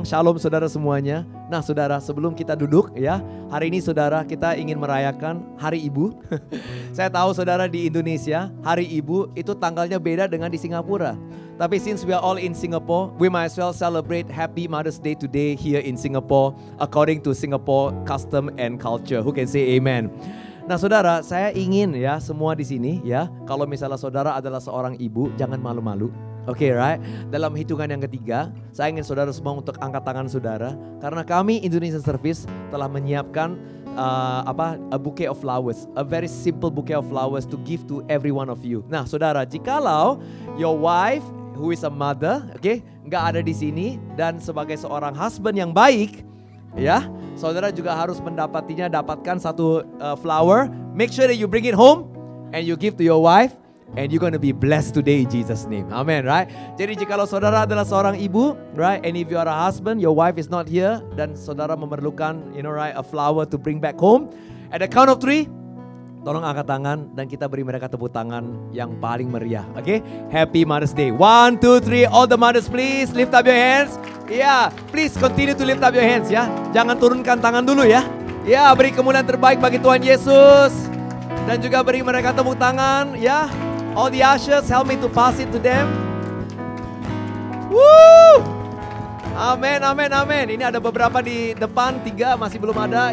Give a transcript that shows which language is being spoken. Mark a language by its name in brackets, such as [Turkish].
[Indonesian] Shalom saudara semuanya. Nah saudara, sebelum kita duduk ya, hari ini saudara kita ingin merayakan Hari Ibu. Saya tahu saudara di Indonesia, Hari Ibu itu tanggalnya beda dengan di Singapura. Tapi [English] since we are all in Singapore, we might as well celebrate Happy Mother's Day today here in Singapore, according to Singapore custom and culture. Who can say amen? [Indonesian] Nah saudara, saya ingin ya semua di sini ya, kalau misalnya saudara adalah seorang ibu, jangan malu-malu. Oke, right? Dalam hitungan yang ketiga, saya ingin saudara semua untuk angkat tangan saudara, karena kami Indonesian Service telah menyiapkan [English] a bouquet of flowers, a very simple bouquet of flowers to give to every one of you. [Indonesian] Nah saudara, jikalau [English] your wife who is a mother, [Indonesian] nggak ada di sini, dan sebagai seorang husband yang baik, ya, saudara juga harus dapatkan satu flower. [English] Make sure that you bring it home and you give to your wife, and you're gonna be blessed today in Jesus' name. Amen, right? [Indonesian] Jadi jikalau saudara adalah seorang ibu, [English] right, and if you are a husband, your wife is not here, [Indonesian] dan saudara memerlukan, [English] right, a flower to bring back home. At the count of 3, [Indonesian] tolong angkat tangan dan kita beri mereka tepuk tangan yang paling meriah. Oke? [English] Happy Mother's Day. [Indonesian] 1, 2, 3. [English] All the mothers please lift up your hands. Ya, please continue to lift up your hands ya. [Indonesian] Jangan turunkan tangan dulu ya. Ya, beri kemuliaan terbaik bagi Tuhan Yesus. Dan juga beri mereka tepuk tangan ya. [English] All the ushers help me to pass it to them. [Indonesian] Woo! Amin, amin, amin. Ini ada beberapa di depan, 3 masih belum ada.